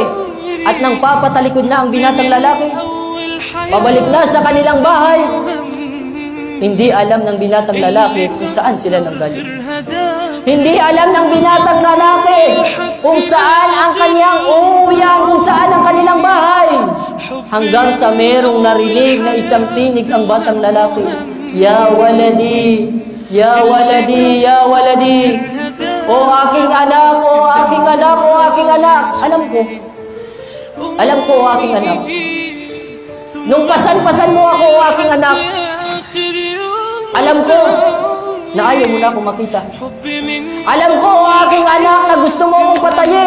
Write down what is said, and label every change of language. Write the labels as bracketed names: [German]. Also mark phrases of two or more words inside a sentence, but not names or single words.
[Filipino] At nang papatalikod na ang binatang lalaki, pabalik na sa kanilang bahay, hindi alam ng binatang lalaki kung saan sila nanggaling. Hindi alam ng binatang lalaki kung saan ang kanyang uuwian, kung saan ang kanilang bahay. Hanggang sa merong narinig na isang tinig ang batang lalaki. [Arabic] يا ولدي، يا ولدي، يا ولدي. [Filipino] O aking anak, o aking anak, o aking anak. Alam ko, o aking anak. Nung pasan-pasan mo ako, o aking anak, alam ko na ayaw mo na akong makita. Alam ko, o aking anak, na gusto mo akong patayin.